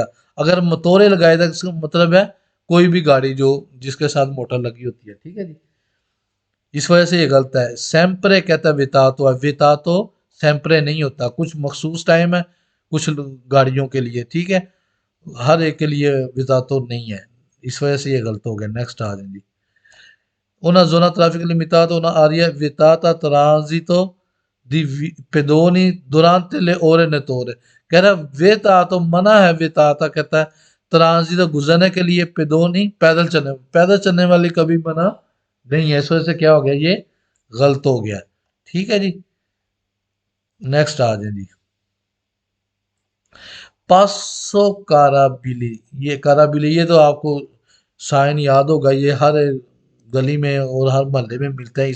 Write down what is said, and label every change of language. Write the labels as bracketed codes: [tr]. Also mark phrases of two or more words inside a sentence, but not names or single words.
[hi] अगर मोटोरे लगाएगा इसका मतलब है कोई भी गाड़ी जो जिसके साथ मोटर लगी होती है। ठीक है जी। इस वजह से ये गलत है। सैम्परे कहता है वितातो है, वितातो सैम्परे नहीं होता, कुछ मखसूस टाइम है कुछ गाड़ियों के लिए। ठीक है। हर एक के लिए विता तो नहीं है, इस वजह से ये गलत हो गया। नेक्स्ट आ जाए जी। [it] Una zona traffico limitato, una area vietata a transito pedoni durante le ore notturne। [hi] कह रहा है वितातो मना है, विताता कहता है ट्रांजिट गुजरने के लिए, पेदोनी पैदल चलने वाली कभी मना नहीं है। इस वजह से क्या हो गया, ये गलत हो गया। ठीक है जी। नेक्स्ट आ जाए जी। पासो काराबिली, ये काराबिली ये तो आपको साइन याद होगा, ये हर गली में और हर मोहल्ले में मिलता है।